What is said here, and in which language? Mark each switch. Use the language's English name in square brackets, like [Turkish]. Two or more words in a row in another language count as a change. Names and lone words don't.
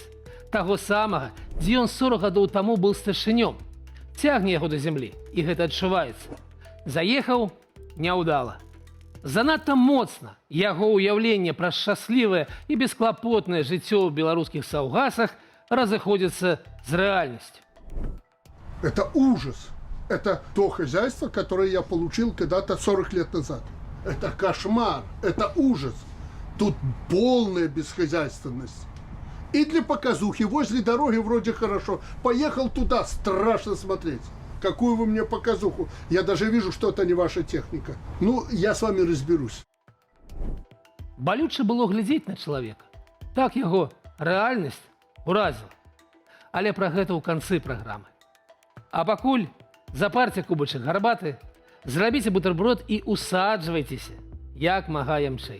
[Belarusian] Таго самага, дзе ён 40 гадоў таму быў старшынём. Цягне яго да зямлі, і гэта адчуваецца. Заехаў няўдала. Занадта моцна яго ўяўленне пра шчаслівае і бесклапотнае жыццё ў беларускіх саўгасах разыходзіцца з рэальнасцю. [Russian] Это ужас. Это то хозяйство, которое я получил когда-то 40 лет назад. Это кошмар, это ужас. Тут полная бесхозяйственность. И для показухи возле дороги вроде хорошо. Поехал туда, страшно смотреть. Какую вы мне показуху? Я даже вижу, что это не ваша техника. Ну, я с вами разберусь. [Belarusian] Балюча было глядзець на чалавека. Так яго рэальнасць уразіла. Але пра гэта ў канцы праграмы. А пакуль запарце кубачак гарбаты, зрабіце бутэрброд і усаджвайцеся, як мага ямчэй.